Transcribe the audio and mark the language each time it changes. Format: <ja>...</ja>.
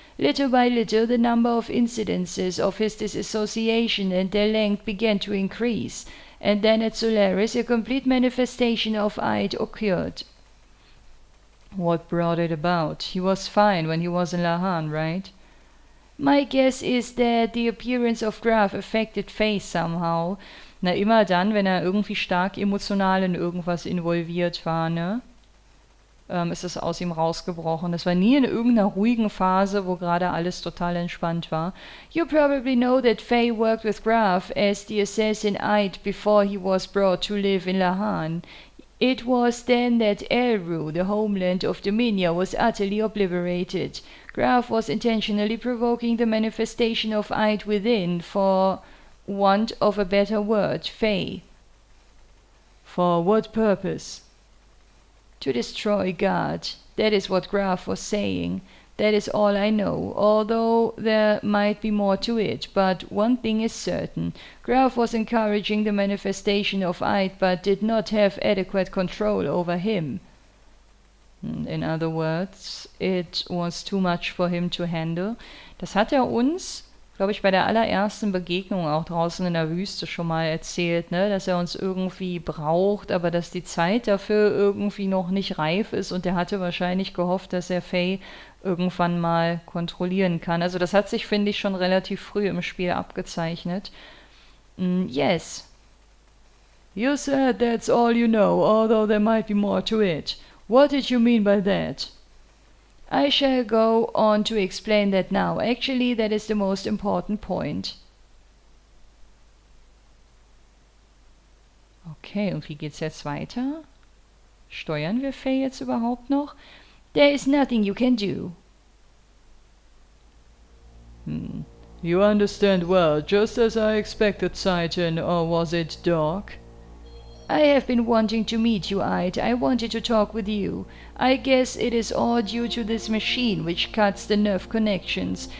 <en>Little by little the number of incidences of his disassociation and their length began to increase, and then at Solaris a complete manifestation of Eid occurred. What brought it about? He was fine when he was in Lahan, right? My guess is that the appearance of Graf affected Faye somehow.</en> <de>Na, immer dann, wenn er irgendwie stark emotional in irgendwas involviert war, ne? Ist es aus ihm rausgebrochen. Das war nie in irgendeiner ruhigen Phase, wo gerade alles total entspannt war.</de> <en>You probably know that Faye worked with Graf as the assassin Eid before he was brought to live in Lahan. It was then that Eru, the homeland of Dominia, was utterly obliterated. Graf was intentionally provoking the manifestation of Eid within, for want of a better word, Faye. For what purpose? To destroy God. That is what Graf was saying. That is all I know, although there might be more to it. But one thing is certain. Graf was encouraging the manifestation of Eid, but did not have adequate control over him. In other words, it was too much for him to handle.</en> <de>Das hat er uns, glaube ich, bei der allerersten Begegnung auch draußen in der Wüste schon mal erzählt, ne? Dass er uns irgendwie braucht, aber dass die Zeit dafür irgendwie noch nicht reif ist, und er hatte wahrscheinlich gehofft, dass er Faye irgendwann mal kontrollieren kann. Also das hat sich, finde ich, schon relativ früh im Spiel abgezeichnet.</de> <en>Yes. You said that's all you know, although there might be more to it. What did you mean by that? I shall go on to explain that now. Actually, that is the most important point.</en> <de>Okay, und wie geht's jetzt weiter? Steuern wir Faye jetzt überhaupt noch?</de> <en>There is nothing you can do. You understand well, just as I expected, Titan, or was it Doc? I have been wanting to meet you, Eid. I wanted to talk with you. I guess it is all due to this machine which cuts the nerve connections.</en>